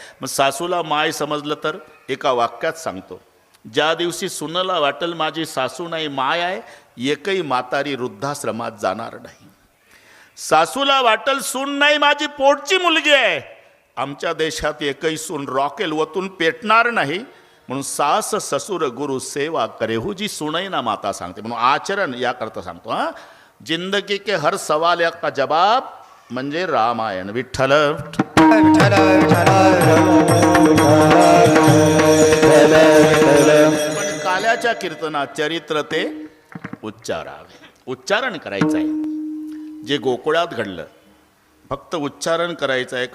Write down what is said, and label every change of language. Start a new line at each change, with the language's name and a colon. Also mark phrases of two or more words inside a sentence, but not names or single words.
Marathi: मग सासूला माय समजलं तर एका वाक्यात सांगतो, ज्या दिवशी सुनाला वाटेल माझी सासू नाही माय आहे, एकही म्हातारी वृद्धाश्रमात जाणार नाही. सासूला वाटेल सून नाही माझी पोटची मुलगी आहे, आमच्या देशात एकही सून रॉकेल वतून पेटणार नाही.
Hindi: म्हणून सास ससुर गुरु सेवा करे हो जी सुनई ना माता सांगते.
Marathi: म्हणून आचरण याकरता सांगतो. हां,
Hindi: जिंदगी के हर सवाल का जवाब म्हणजे रामायण. विठ्ठल
Marathi: विठ्ठल पण काल्याच्या कीर्तनात चरित्र ते उच्चारावे, उच्चारण करायचं आहे. जे गोकुळात घडलं फक्त उच्चारण करायचं आहे.